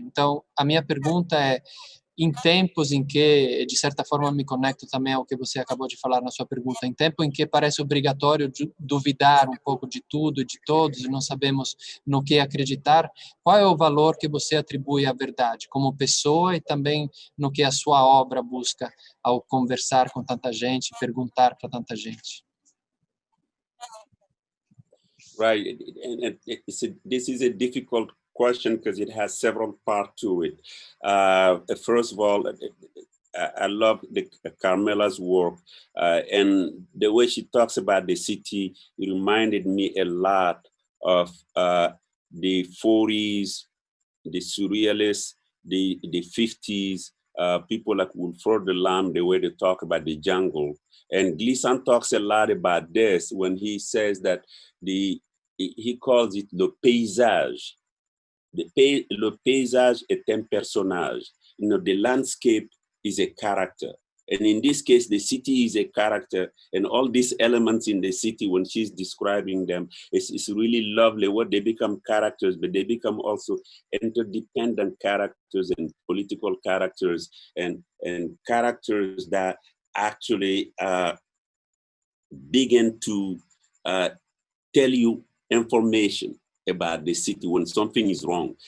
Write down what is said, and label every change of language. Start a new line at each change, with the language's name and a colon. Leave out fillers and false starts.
Portuguese: Então, a minha pergunta é, em tempos em que, de certa forma, me conecto também ao que você acabou de falar na sua pergunta, em tempo em que parece obrigatório duvidar um pouco de tudo e de todos e não sabemos no que acreditar, qual é o valor que você atribui à verdade como pessoa e também no que a sua obra busca ao conversar com tanta gente, perguntar para tanta gente?
English: Right, and this is a difficult question because it has several parts to it. First of all, I love Carmela's work, and the way she talks about the city, it reminded me a lot of the 40s, the surrealists, the 50s, people like Wilfred de Lam, the way they talk about the jungle. And Glissant talks a lot about this when he says that he calls it le paysage.
French: Le paysage est un personnage.
English: You know, the landscape is a character. And in this case, the city is a character, and all these elements in the city, when she's describing them, it's really lovely what they become characters, but they become also interdependent characters and political characters and characters that actually begin to tell you information about the city when something is wrong.